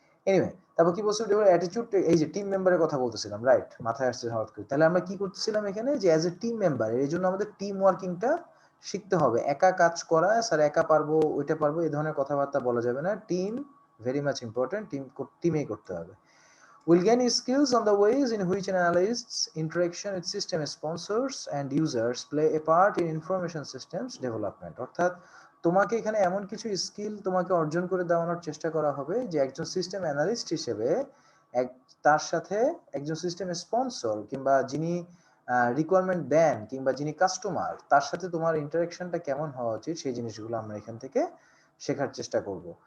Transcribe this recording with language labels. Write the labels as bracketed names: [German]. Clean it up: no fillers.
[Bangla] Anyway, তারপর কি বলছো, অ্যাটিটিউড, এই যে টিম মেম্বারের কথা বলতেছিলাম, রাইট, মাথায় আসছে হঠাৎ করে। তাহলে আমরা কি করতেছিলাম এখানে, যে অ্যাজ এ টিম মেম্বার, এই জন্য আমাদের টিম ওয়ার্কিংটা শিখতে হবে। একা কাজ করা, স্যার একা পারবো, ওইটা পারবো, এই ধরনের কথাবার্তা বলা যাবে না। [English] team very much important, [Bangla] টিমেই করতে হবে। [English] We'll gain skills on the ways in which analysts' interaction with system sponsors and users play a part in information systems development. [Bangla] অর্থাৎ তোমাকে এখানে এমন কিছু স্কিল তোমাকে অর্জন করে দেওয়ানোর চেষ্টা করা হবে যে একজন সিস্টেম অ্যানালিস্ট হিসেবে তার সাথে একজন সিস্টেম স্পন্সর কিংবা যিনি রিকোয়ারমেন্ট দেন কিংবা যিনি কাস্টমার, তার সাথে তোমার ইন্টারাকশনটা কেমন হওয়া উচিত, সেই জিনিসগুলো আমরা এখান থেকে শেখার চেষ্টা করব।